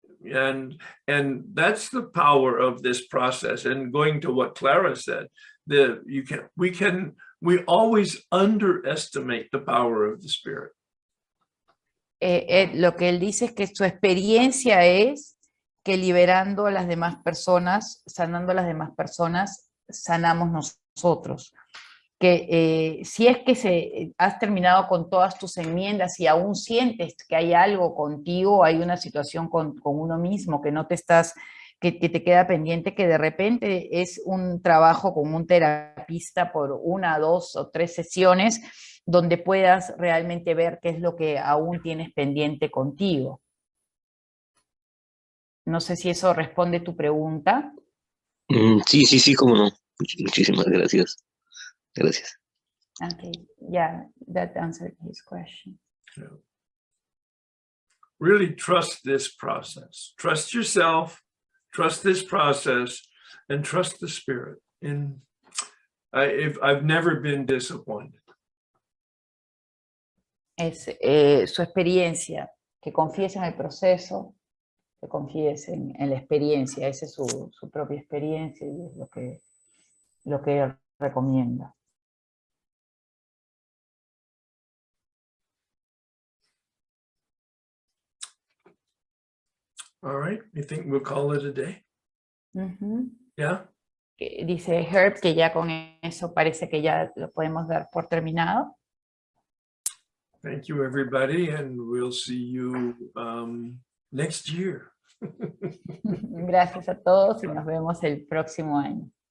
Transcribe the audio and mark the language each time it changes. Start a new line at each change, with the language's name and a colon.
English: And that's the power of this process. And going to what Clara said, we always underestimate the power of the Spirit.
Spanish: Lo que él dice es que su experiencia es que liberando a las demás personas, sanando a las demás personas, sanamos nosotros. Que si es que has terminado con todas tus enmiendas y aún sientes que hay algo contigo, hay una situación con uno mismo que no te estás, que te queda pendiente, que de repente es un trabajo con un terapista por 1, 2 o 3 sesiones, donde puedas realmente ver qué es lo que aún tienes pendiente contigo. No sé si eso responde tu pregunta. Sí, cómo no. Muchísimas gracias. Gracias.
English: Okay, yeah, that answered his question. Yeah. Really trust this process. Trust yourself, trust this process, and trust the Spirit. And I've never been disappointed.
Spanish: Es su experiencia, que confíes en el proceso, que confíes en la experiencia, esa es su propia experiencia y es lo que él recomienda.
English: All right, I think we'll call it a day. Uh-huh. Yeah.
Spanish: Dice Herb que ya con eso parece que ya lo podemos dar por terminado.
English: Thank you, everybody, and we'll see you next year.
Spanish: Gracias a todos y nos vemos el próximo año.